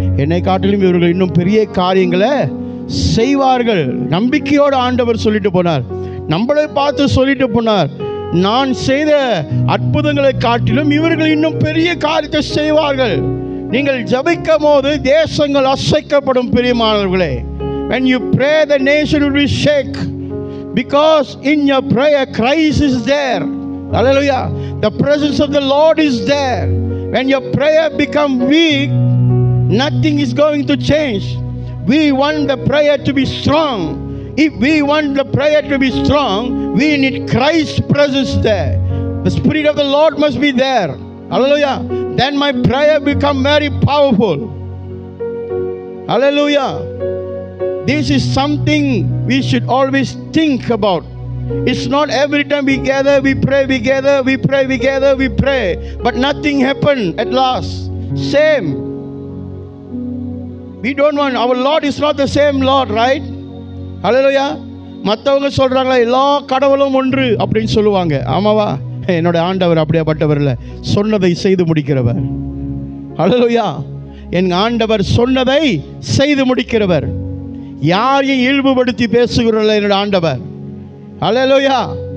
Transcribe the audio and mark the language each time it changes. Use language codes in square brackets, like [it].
[ta] என்னை காட்டிலும் இவர்கள் இன்னும் பெரிய காரியங்களை செய்வார்கள். நம்பிக்கையோடு ஆண்டவர் சொல்லிட்டு போனார், நம்மளை பார்த்து சொல்லிட்டு போனார். நான் செய்த அற்புதங்களை காட்டிலும் இவர்கள் இன்னும் பெரிய காரியத்தை செய்வார்கள். நீங்கள் ஜெபிக்கும் போது தேசங்கள் அசைக்கப்படும் பிரியமானவர்களே. [en] When you pray, the nation will be shake, because in your prayer Christ is there. Hallelujah. The presence of the Lord is there. When your prayer become weak, nothing is going to change. We want the prayer to be strong. If we want the prayer to be strong, we need Christ's presence there. The Spirit of the Lord must be there. Hallelujah. Then my prayer become very powerful. Hallelujah. This is something we should always think about. It's not every time we gather, we pray, we gather, we pray, we gather, we pray, but nothing happened at last. Same. We don't want, our Lord is not the same Lord, right? Hallelujah. [ta] மற்றவங்க சொல்றாங்களா எல்லா கடவுளும் ஒன்று அப்படின்னு சொல்லுவாங்க. ஆமாவா? என்னோட ஆண்டவர் அப்படியாப்பட்டவர் இல்லை, சொன்னதை செய்து முடிக்கிறவர். ஹல்லேலூயா. என் ஆண்டவர் சொன்னதை செய்து முடிக்கிறவர். யாரையும் இழிவுபடுத்தி பேசுகிறல்ல என்னோட ஆண்டவர். ஹல்லேலூயா.